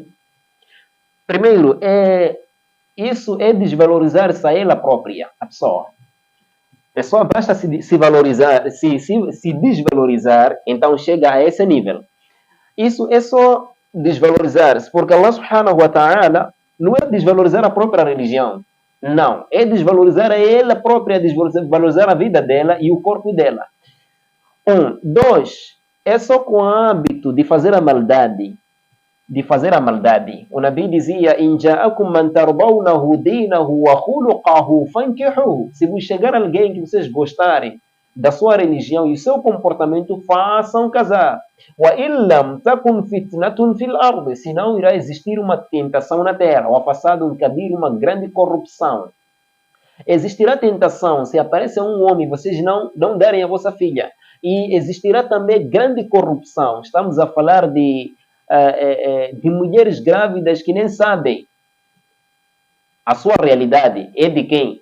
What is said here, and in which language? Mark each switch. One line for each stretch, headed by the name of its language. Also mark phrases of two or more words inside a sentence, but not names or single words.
Portuguese: Primeiro, isso é desvalorizar-se a ela própria, a pessoa. A pessoa basta se valorizar, se desvalorizar, então chega a esse nível. Isso é só desvalorizar-se, porque
Arabic: الله سبحانه وتعالى
Portuguese: não é desvalorizar a própria religião. Não, é desvalorizar a ela própria, desvalorizar a vida dela e o corpo dela. 2, é só com o hábito de fazer a maldade. O Nabi dizia:
Arabic: إن جاءكم من ترضونه دينه وخلقه فأنكحوه.
Portuguese: Se vos chegar alguém que vocês gostarem da sua religião e seu comportamento, façam casar.
Arabic: وإلا تكن فتنة في الأرض.
Portuguese: Se não irá existir uma tentação na terra, ou
Arabic: فساد كبير,
Portuguese: uma grande corrupção. Existirá tentação se aparecer um homem e vocês não derem a vossa filha. E existirá também grande corrupção. Estamos a falar de mulheres grávidas que nem sabem a sua realidade é de quem.